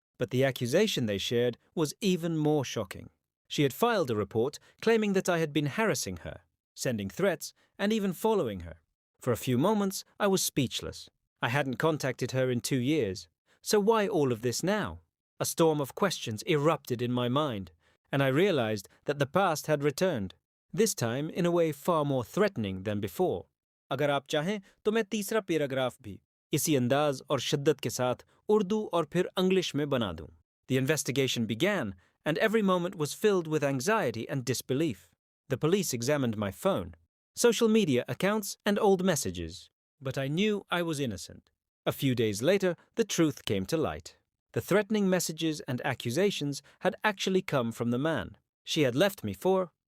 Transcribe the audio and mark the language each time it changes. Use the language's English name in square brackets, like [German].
[English] But the accusation they shared was even more shocking. She had filed a report claiming that I had been harassing her, sending threats, and even following her. For a few moments, I was speechless. I hadn't contacted her in 2 years. So why all of this now? A storm of questions erupted in my mind, and I realized that the past had returned. This time in a way far more threatening than before. [Hindi] अगर आप चाहें तो मैं तीसरा paragraph भी इसी अंदाज और शिद्दत के साथ उर्दू और फिर इंग्लिश में बना दूं. [English] The investigation began, and every moment was filled with anxiety and disbelief. The police examined my phone, social media accounts, and old messages. But I knew I was innocent. A few days later, the truth came to light. The threatening messages and accusations had actually come from the man she had left me for.